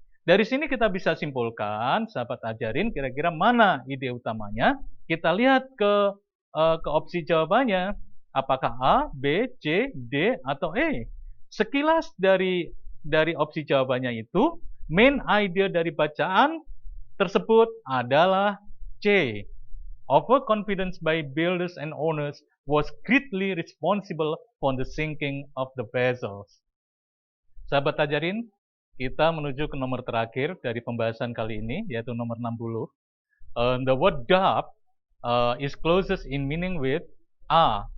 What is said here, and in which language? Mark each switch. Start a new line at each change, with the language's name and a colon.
Indonesian: Dari sini kita bisa simpulkan, sahabat ajarin, kira-kira mana ide utamanya. Kita lihat ke opsi jawabannya. Apakah A, B, C, D, atau E? Sekilas dari opsi jawabannya itu, main idea dari bacaan tersebut adalah C.
English: Overconfidence by builders and owners was greatly responsible for the sinking of the vessels.
Indonesian: Sahabat ajarin, kita menuju ke nomor terakhir dari pembahasan kali ini, yaitu nomor 60.
English: The word dub is closest in meaning with A.